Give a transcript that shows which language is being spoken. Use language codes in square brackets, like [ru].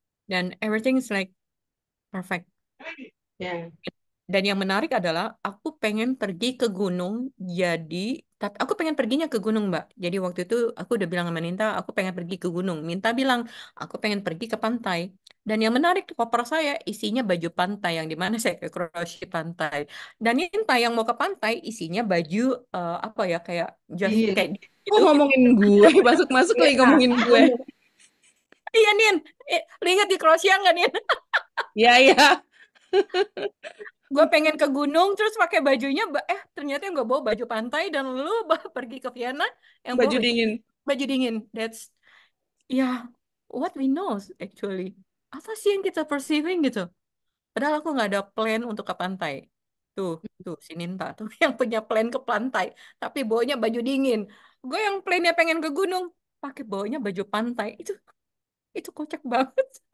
[id] Dan [en] everything is like perfect. [id] ya. Dan yang menarik adalah aku pengen pergi ke gunung, jadi tapi aku pengen perginya ke gunung, Mbak. Jadi waktu itu aku udah bilang sama Ninta, aku pengen pergi ke gunung. Ninta bilang, aku pengen pergi ke pantai. Dan yang menarik, koper saya isinya baju pantai, yang dimana saya ke Kroasia pantai. Dan Ninta yang mau ke pantai isinya baju apa ya, kayak jas Dingin. kayak Kok gitu. ngomongin gue? Masuk-masuk lagi Iya, ngomongin gue. bener. Iya, Nin. Lu ingat di Kroasia nggak, Nin? Ya, ya. Gue pengen ke gunung terus pakai bajunya, ternyata yang gue bawa baju pantai, dan lu pergi ke Vienna yang bawa Baju dingin. baju dingin. [en] That's, yeah, what we know actually. [id] Apa sih yang kita perceiving gitu? Padahal aku nggak ada plan untuk ke pantai. Tuh si Ninta tuh yang punya plan ke pantai, tapi bawanya baju dingin. Gue yang plannya pengen ke gunung, pakai bawanya baju pantai. Itu kocak banget.